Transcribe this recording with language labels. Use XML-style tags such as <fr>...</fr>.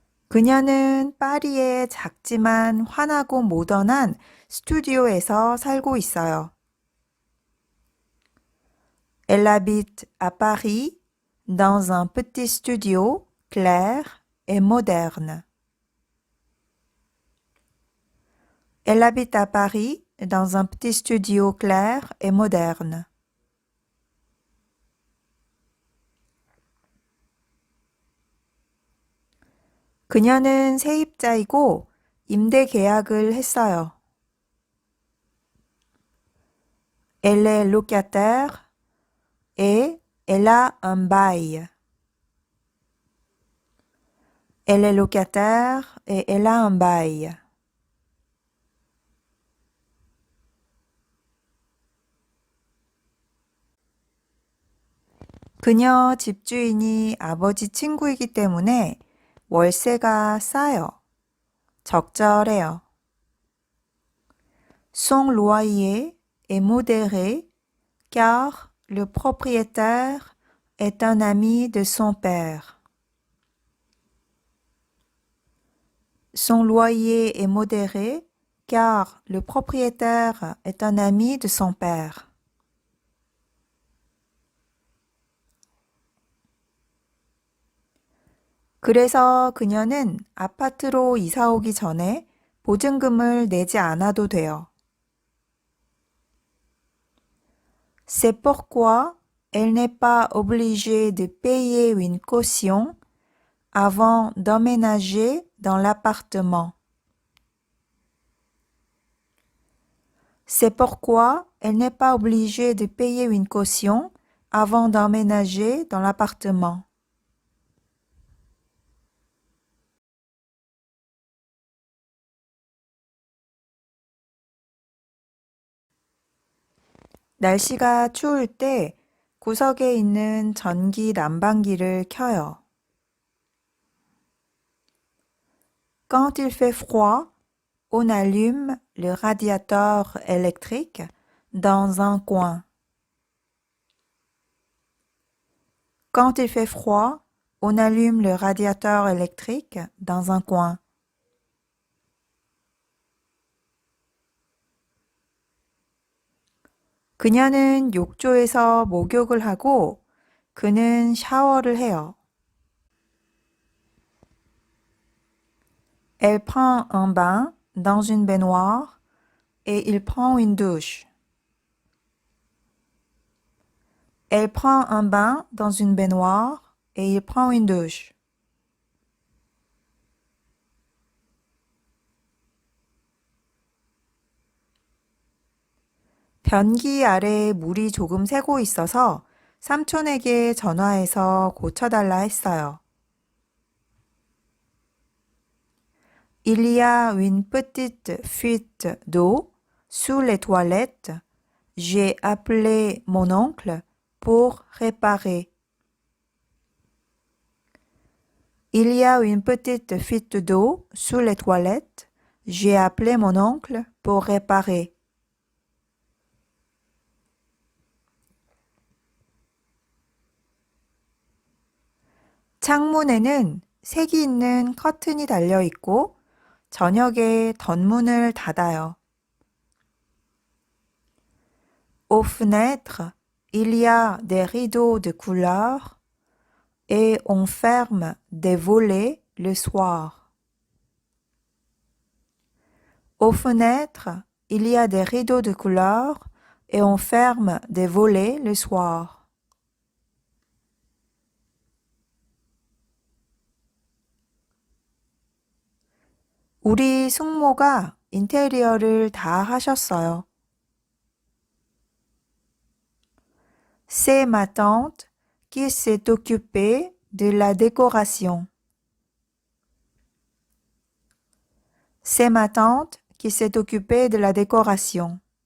<ko>그녀는 파리의 작지만 환하고 모던한 스튜디오에서 살고 있어요.</ko> <fr>Elle habite à Paris dans un petit studio clair et moderne. Elle habite à Paris dans un petit studio clair et moderne.</fr> <ko>그녀는 세입자이고 임대 계약을 했어요.</ko> <fr>Elle est locataire et elle a un bail. Elle est locataire et elle a un bail.</fr> <ko>그녀 집주인이 아버지 친구이기 때문에 월세가 싸요. 적절해요.</ko> <fr>Son loyer est modéré car le propriétaire est un ami de son père. Son loyer est modéré car le propriétaire est un ami de son père.</fr> <ko>그래서 그녀는 아파트로 이사 오기 전에 보증금을 내지 않아도 돼요.</ko> <fr>C'est pourquoi elle n'est pas obligée de payer une caution avant d'emménager dans l'appartement. C'est pourquoi elle n'est pas obligée de payer une caution avant d'emménager dans l'appartement.</fr> <ko>날씨가 추울 때 구석에 있는 전기 난방기를 켜요.</ko> <fr>Quand il fait froid, on allume le radiateur électrique dans un coin. Quand il fait froid, on allume le radiateur électrique dans un coin.</fr> <ko>그녀는 욕조에서 목욕을 하고 그는 샤워를 해요.</ko> <fr>Elle prend un bain dans une baignoire et il prend une douche. Elle prend un bain dans une baignoire et il prend une douche.</fr> <ko>변기 아래에 물이 조금 새고 있어서 삼촌에게 전화해서 고쳐달라 했어요.</ko> <fr>Il y a une petite fuite d'eau sous les toilettes. J'ai appelé mon oncle pour réparer. Il y a une petite fuite d'eau sous les toilettes. J'ai appelé mon oncle pour réparer.</fr> <ko>창문에는 색이 있는 커튼이 달려 있고 저녁에 덧문을 닫아요.</ko> <fr>Aux fenêtres, il y a des rideaux de couleur et on ferme des volets le soir. Aux fenêtres, il y a des rideaux de couleur et on ferme des volets le soir.</fr> <ko>우리 숙모가 인테리어를 다 하셨어요.</ko> <fr>C'est ma tante qui s'est occupée de la décoration. C'est ma tante qui s'est occupée de la décoration.</fr>